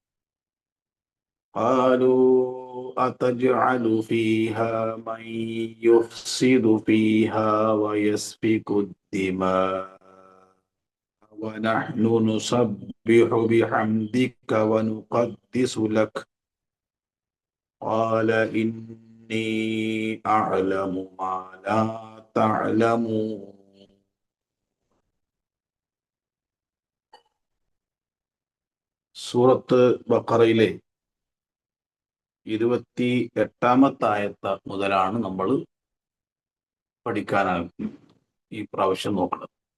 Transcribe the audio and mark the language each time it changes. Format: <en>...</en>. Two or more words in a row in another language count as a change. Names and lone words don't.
<ar>قالوا أتجعل فيها من يفسد فيها ويسفك الدماء ونحن نسبح بحمدك ونقدس لك قال إني أعلم ما لا تعلمون.</ar> <ml>സൂറത്ത് ബഖറയിലെ 28-ാമത്തെ ആയത്ത് മുതലാണ് നമ്മൾ പഠിക്കാനാണ് ഈ പ്രാവശ്യം നോക്കുന്നത്.</ml>